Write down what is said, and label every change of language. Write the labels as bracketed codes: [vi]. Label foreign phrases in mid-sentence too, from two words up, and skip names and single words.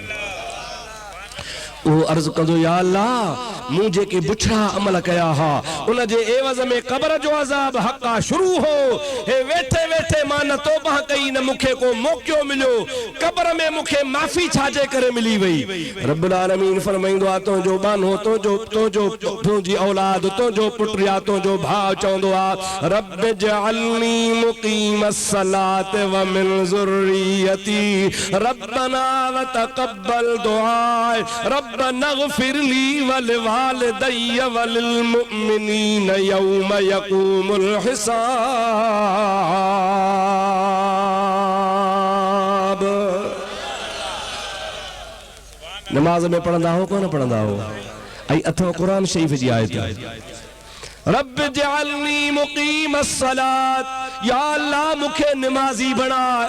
[sd] वो अर्ज कंदो, या अल्लाह मूं जेके बुछड़ा अमल कया हा उन जे एवज़ में क़ब्र जो अज़ाब हक़ा शुरू हो। हे वेठे वेठे मां न तौबा कई, न मूंखे को मौक़ो मिलियो, क़ब्र में मूंखे माफ़ी छाजे करे मिली वई। रब्बुल आलमीन फरमाईंदो आहे, तुंहिंजो बानो, तुंहिंजी औलाद, तुंहिंजो पुट या तुंहिंजो भाउ चवंदो आहे, [ar] رب اجعلني مقيم الصلاة و من ذريتي ربنا و تقبل دعاء، ربنا اغفر لي و لوالدي و للمؤمنين يوم يقوم الحساب. [sd] नमाज में पढ़ंदा हो कोन पढ़ंदा हो? ऐं अथव कुरान शरीफ़ जी आयत, [ar] رب اجعلني مقيم الصلاة, [sd] या अल्लाह मुखे नमाजी बनाए,